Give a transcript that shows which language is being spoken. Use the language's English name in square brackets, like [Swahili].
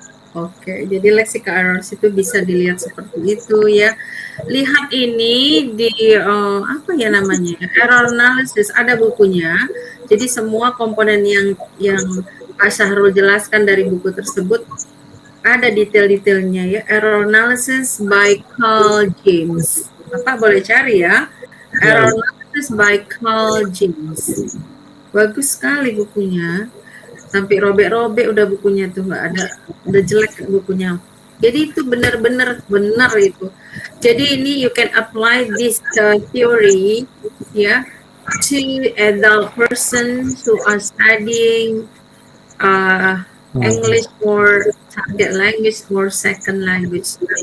[Indonesian] Oke, jadi lexical errors itu bisa dilihat seperti itu ya. Lihat ini di apa ya namanya, error analysis, ada bukunya. Jadi semua komponen yang Pak Syahrul jelaskan dari buku tersebut ada detail-detailnya ya. Error analysis by Carl James. Bapak boleh cari ya. Error analysis by Carl James. Bagus sekali bukunya. Sampai robek-robek udah bukunya tuh, nggak ada, udah jelek bukunya. Jadi itu benar-benar benar itu. Jadi ini [English] you can apply this theory [Indonesian] ya [English] to adult person who are studying English or target language or second language.